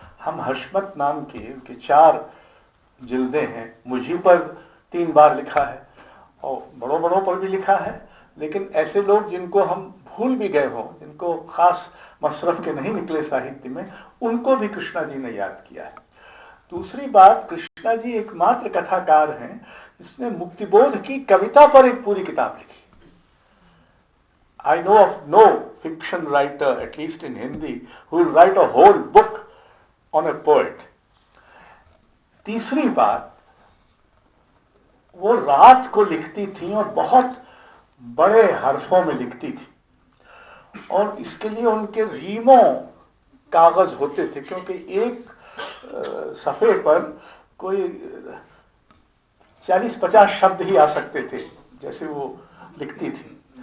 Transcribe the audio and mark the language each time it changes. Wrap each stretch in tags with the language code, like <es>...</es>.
<hi>हम हशमत नाम की उनकी 4 जिल्दें हैं, मुझी पर 3 बार लिखा है और बड़ों बड़ों पर भी लिखा है, लेकिन ऐसे लोग जिनको हम भूल भी गए हों, जिनको खास मसरफ के नहीं निकले साहित्य में, उनको भी कृष्णा जी ने याद किया है। दूसरी बात, कृष्णा जी एकमात्र कथाकार हैं जिसने मुक्तिबोध की कविता पर एक पूरी किताब लिखी।</hi> <en>I know of no fiction writer, at least in Hindi, who will write a whole book on a poet.</en> <hi>तीसरी बात, वो रात को लिखती थी और बहुत बड़े हरफों में लिखती थी और इसके लिए उनके रीमों कागज होते थे, क्योंकि एक सफ़े पर कोई 40-50 शब्द ही आ सकते थे जैसे वो लिखती थी।</hi>